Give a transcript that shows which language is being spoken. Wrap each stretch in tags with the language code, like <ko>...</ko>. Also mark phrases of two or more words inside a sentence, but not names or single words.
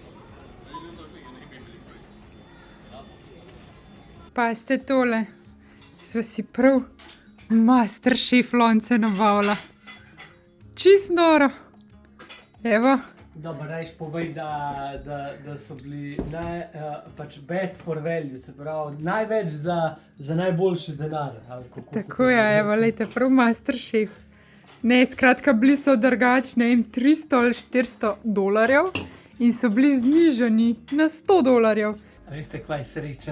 <sl>Pa ste tole. Sva si prav masterchef lonce nabavila. Čist noro. Evo. Dobro, rajš povej, da so bili pač</sl> <en>best for value,</en> <sl>se pravi največ za najboljši denar. Tako je, evo, lejte, prav masterchef. Ne, skratka, bili so drugačni, 300 ali 400 dolarjev in so bili znižani na 100 dolarjev. A veste, kaj je sreča?</sl>